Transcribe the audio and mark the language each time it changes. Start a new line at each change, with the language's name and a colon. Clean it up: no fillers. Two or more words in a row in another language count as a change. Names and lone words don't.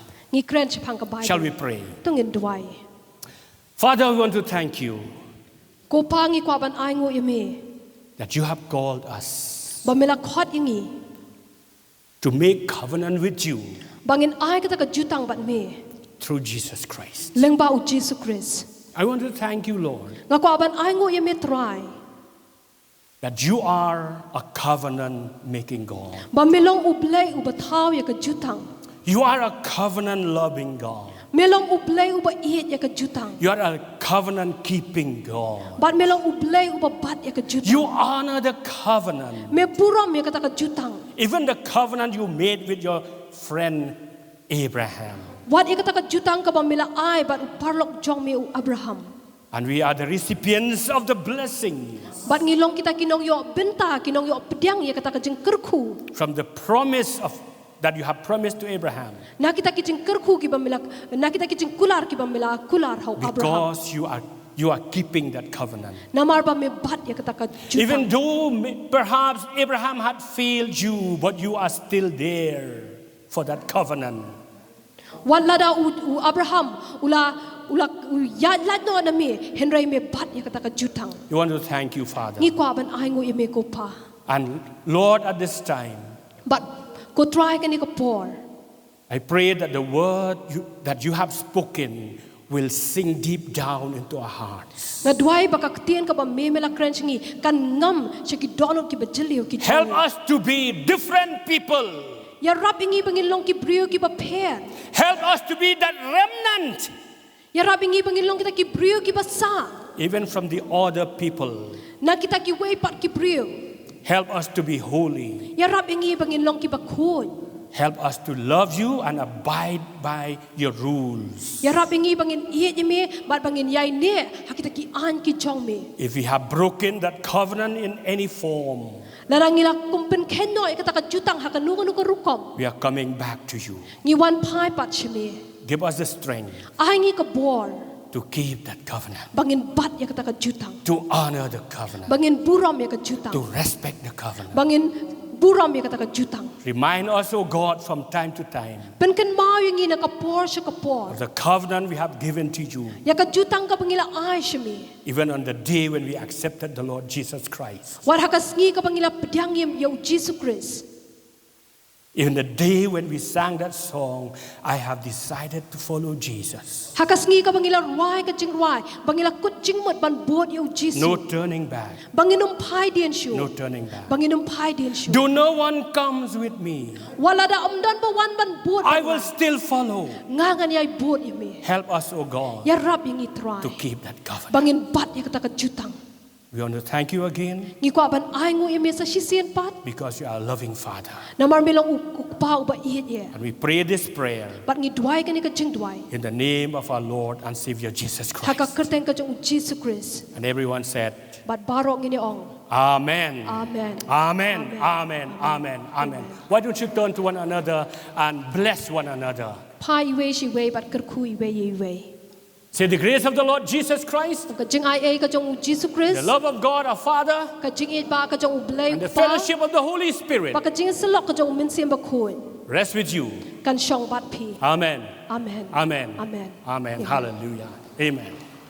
Khasi: ngi kren chapang ka bai.
English: Shall we pray?
Khasi: Tungin duai.
English: Father, we want to thank you
Khasi: Ko pa ngi kwa ban ai ngo yeme.
English: that you have called us
Khasi: Ba mela khot ingi.
English: to make covenant with you
Khasi: Bangin ai kata ka jutang bat me.
English: through Jesus Christ.
Khasi: Leng ba u Jesus Christ.
English: I want to thank you, Lord,
Khasi: Nga kwa ban ai ngo yeme try.
English: that you are a covenant making God.
Khasi: Ba melong ublay uba thaw ya ka jutang.
English: You are a covenant loving God.
Khasi: Melong ublay uba iet ya ka jutang.
English: You are a covenant keeping God.
Khasi: Bat melong ublay uba bat ya ka jutang.
English: You honor the covenant.
Khasi: Me puram ya kata ka jutang.
English: Even the covenant you made with your friend Abraham.
Khasi: Wat ya kata ka jutang ka ba mela ai bat parlok jong me u Abraham.
English: And we are the recipients of the blessings
Khasi: Bat ngilong kita kinong yo benta kinong yo pediang ya kata ka jeng kerku.
English: from the promise of that you have promised to Abraham.
Khasi: Na kita ki jeng kerku ki ba mela na kita ki jeng kular ki ba mela kular hau Abraham.
English: Because you are keeping that covenant.
Khasi: Namar ba me bat ya kata ka jutang.
English: Even though perhaps Abraham had failed you, but you are still there for that covenant.
Khasi: Wat lada u Abraham ula ya ladno na me henry me bat ya kata ka jutang.
English: You want to thank you, Father.
Khasi: Ngi kwa ban ai ngo ye me ko pa.
English: And Lord, at this time,
Khasi: But ko try ka ni ko por.
English: I pray that the word that you have spoken will sink deep down into our hearts.
Khasi: Na duai baka ketien ka ba memela krencingi kan ngam seki donot ki bajeliu ki.
English: Help us to be different people.
Khasi: Ya rab ingi bangilong ki brio ki ba per.
English: Help us to be that remnant,
Khasi: Ya rab ingi bangilong kita ki brio ki ba sa.
English: even from the other people.
Khasi: Na kita ki wei pat ki brio.
English: Help us to be holy.
Khasi: Ya rab ingi bangilong ki ba kun.
English: Help us to love you and abide by your rules.
Khasi: Ya rab ingi bangin iet me bat bangin yai ne hakita ki an ki jong me.
English: If we have broken that covenant in any form,
Khasi: Narangila kumpen kenno kata ka jutang hakanu kanu ka rukom.
English: we are coming back to you.
Khasi: Ngi wan pai pat shime.
English: Give us the strength
Khasi: Ai ngi ka bor
English: to keep that covenant,
Khasi: bangin bat ya kata ka jutang.
English: to honor the covenant,
Khasi: Bangin buram ya ka jutang.
English: to respect the covenant.
Khasi: Bangin buram ya kata ka jutang.
English: Remind us, O God, from time to time
Khasi: Pen kan mau yang ina ka por sya ka por.
English: of the covenant we have given to you,
Khasi: Ya ka jutang ka bangila ai shime.
English: even on the day when we accepted the Lord Jesus Christ,
Khasi: War hakas ngi ka bangila pedang yem ya Jesus Christ.
English: even the day when we sang that song, I have decided to follow Jesus.
Khasi: Hakas ngi ka bangila ruai ka jing ruai. Bangila kut jing mot ban bot ya Jesus.
English: No turning back.
Khasi: Banginum pai dian shu.
English: No turning back.
Khasi: Banginum pai dian shu.
English: Do no one comes with me,
Khasi: Wala da amdan ba wan ban bot.
English: I will still follow.
Khasi: Ngangan yai bot ya me.
English: Help us, O God,
Khasi: Ya rab yang itrai.
English: to keep that covenant.
Khasi: Bangin bat ya kata ka jutang.
English: We want to thank you again
Khasi: Ngi kwa ban ai ngu ya me sa shisien pat.
English: because you are a loving Father.
Khasi: Namar melong ukpa uba iet ye.
English: And we pray this prayer
Khasi: Bat ngi duai ka ni ka jing duai.
English: in the name of our Lord and Savior Jesus
Khasi: Haka Christ. kerteng ka jong Jesus Christ.
English: And everyone said,
Khasi: Bat barok ngini ong.
English: Amen. Amen. Amen. Amen. Amen. Amen. Why don't you turn to one another and bless one another?
Khasi: Pa iwe shi we bat kerku iwe ye iwe.
English: Say the grace of the Lord Jesus Christ,
Khasi: Ka jing ai ka jong Jesus
English: the Christ. love of God our Father,
Khasi: Ka jing it ba ka jong ublay
English: and the
Khasi: pa.
English: fellowship of the Holy Spirit
Khasi: Ba ka jing selok ka jong min siem ba kun.
English: rest with you.
Khasi: Kan shong bat pi.
English: Amen. Amen. Amen. Amen. Amen. Amen. Hallelujah. Amen.